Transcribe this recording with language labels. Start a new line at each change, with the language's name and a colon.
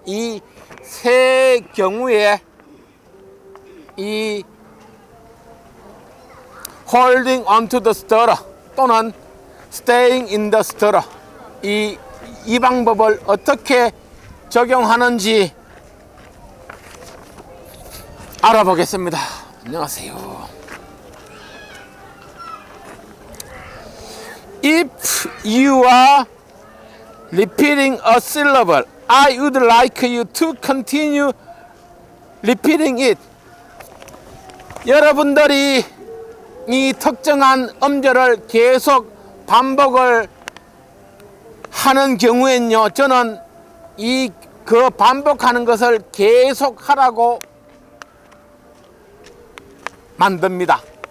Korean: 이 세 경우에 이
English: holding onto the stutter
Korean: 또는
English: staying in the stutter,
Korean: 이 방법을 어떻게 적용하는지 알아보겠습니다. 안녕하세요.
English: If you are repeating a syllable, I would like you to continue repeating it.
Korean: 여러분들이 이 특정한 음절을 계속 반복을 하는 경우엔요, 저는 그 반복하는 것을 계속 하라고 만듭니다.